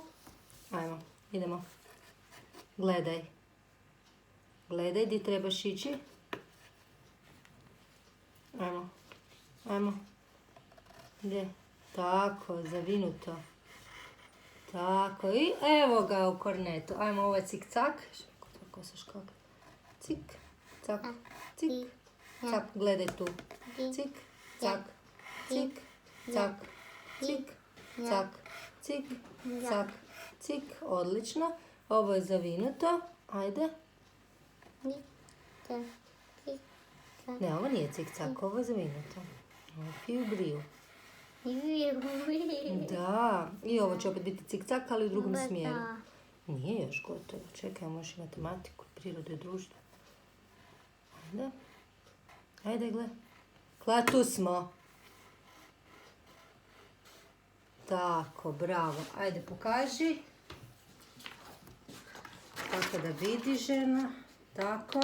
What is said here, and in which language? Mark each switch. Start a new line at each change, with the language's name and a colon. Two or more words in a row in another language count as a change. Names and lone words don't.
Croatian: Ajmo, idemo. Gledaj. Gledaj gdje trebaš ići. Ajmo. Gdje? Tako, zavinuto. Tako, i evo ga u kornetu. Ajmo, ovo je cik-cak. Kako se škak? Cik, cak, cik, cak. Gledaj tu. Cik, cak, cik, cak, cik, cak, cik, cak, cik. Odlično. Ovo je zavinuto. Ajde. Ne, ovo nije cik-cak, ovo je zavinuto. Ovo je fiju-briju. Da, i ovo će opet biti cik-cak, ali u drugom smjeru. Nije još gotovo. Čekaj, možeš i matematiku, prirodu i društvo. Ajde, gle. Klea, tu smo. Tako, bravo. Ajde, pokaži. Tako da vidi žena. Tako.